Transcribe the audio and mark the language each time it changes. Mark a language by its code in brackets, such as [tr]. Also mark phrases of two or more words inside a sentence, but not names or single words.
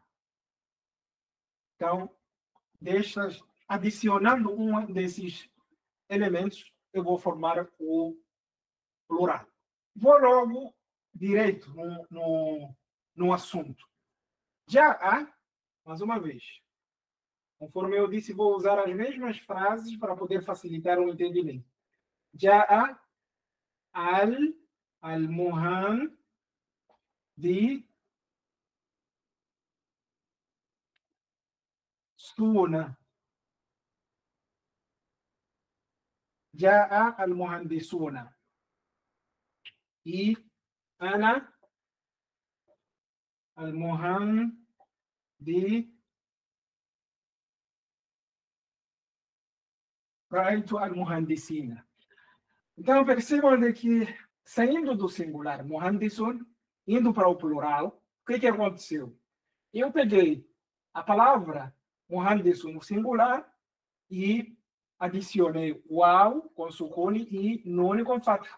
[pt] Então, adicionando um desses elementos, eu vou formar o plural. Vou logo direito no assunto. Já há, mais uma vez, conforme eu disse, vou usar as mesmas frases para poder facilitar o entendimento. [ar] جاء المهندسون. جاء المهندسون e أنا المهندس رأيت المهندسين. [pt] Então percebam que saindo do singular muhandisun, indo para o plural, o que aconteceu? Eu peguei a palavra muhandisun no singular e adicionei waw com sukuni e nun com fatha.